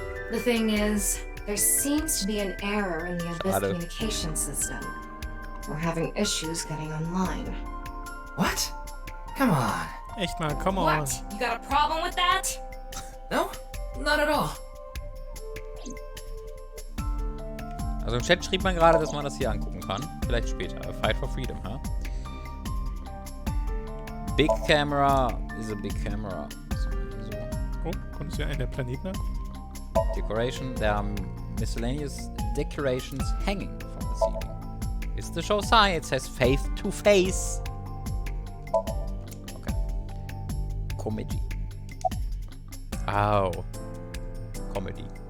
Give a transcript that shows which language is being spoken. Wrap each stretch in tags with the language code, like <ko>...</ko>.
<en>The thing is, there seems to be an error in the Abyss</en> <de>Schade.</de> <en>communication system. We're having issues getting online. What? Come on. Echt mal, come on. What? You got a problem with that? No, not at all.</en> <de>Also im Chat schrieb man gerade, dass man das hier angucken kann. Vielleicht später.</de> <en>A Fight for Freedom, huh? Big camera is a big camera. So.</en> <de>Oh, konntest du ja einen der Planeten angucken?</de> <en>Decoration. There are miscellaneous decorations hanging from the ceiling. It's the show sign. It says face to face. Okay. Comedy. Oh. Comedy.</en>